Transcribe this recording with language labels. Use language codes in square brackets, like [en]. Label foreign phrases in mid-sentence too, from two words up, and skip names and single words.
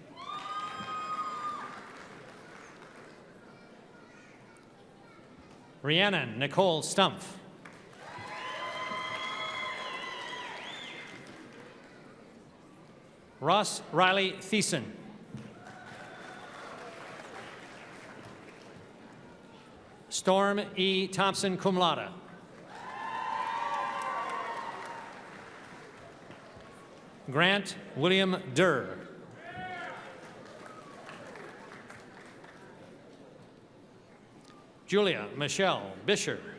[en] Rhiannon Nicole Stumpf. Ross Riley Thiessen. Storm E. Thompson, [la] cum laude. [en] Grant William Durr. Julia Michelle Bisher.